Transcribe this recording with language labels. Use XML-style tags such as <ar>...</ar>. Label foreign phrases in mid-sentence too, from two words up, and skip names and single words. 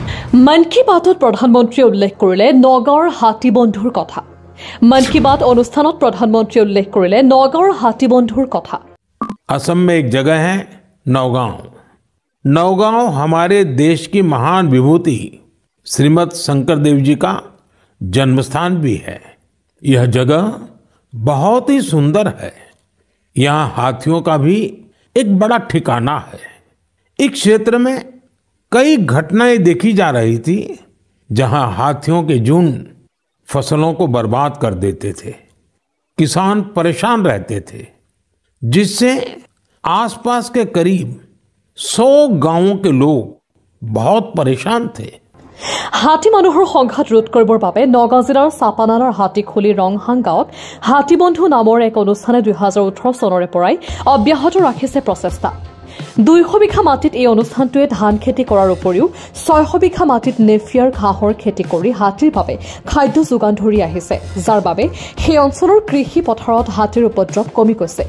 <as>মন কি বাতত প্ৰধানমন্ত্ৰীয়ে উল্লেখ কৰিলে নগাঁৱৰ হাতীবন্ধুৰ কথা। মন কি বাত অনুষ্ঠানত প্ৰধানমন্ত্ৰীয়ে উল্লেখ কৰিলে নগাঁৱৰ হাতীবন্ধুৰ কথা।</as> <hi>असम में एक जगह है नौगांव। नौगांव हमारे देश की महान विभूति श्रीमद शंकरदेव जी का जन्मस्थान भी है। यह जगह बहुत ही सुंदर है। यहाँ हाथियों का भी एक बड़ा ठिकाना है। इस क्षेत्र में कई घटनाएं देखी जा रही थी जहां हाथियों के झुंड फसलों को बर्बाद कर देते थे, किसान परेशान रहते थे, जिससे आसपास के करीब 100 गांवों के लोग बहुत परेशान थे।</hi> <as>হাতী মানুহৰ সংঘাত ৰোধ কৰিবৰ বাবে নগাঁও জিলাৰ চাপানালাৰ হাতীখুলি ৰংহাং গাঁৱত হাতীবন্ধু নামৰ এক অনুষ্ঠানে 2018 চনৰে পৰাই অব্যাহত ৰাখিছে প্ৰচেষ্টা। 200 বিঘা মাটিত এই অনুষ্ঠানটোৱে ধান খেতি কৰাৰ উপৰিও 600 বিঘা মাটিত নেফিয়াৰ ঘাঁহৰ খেতি কৰি হাতীৰ বাবে খাদ্য যোগান ধৰি আহিছে, যাৰ বাবে সেই অঞ্চলৰ কৃষি পথাৰত হাতীৰ উপদ্ৰৱ কমি গৈছে।</as>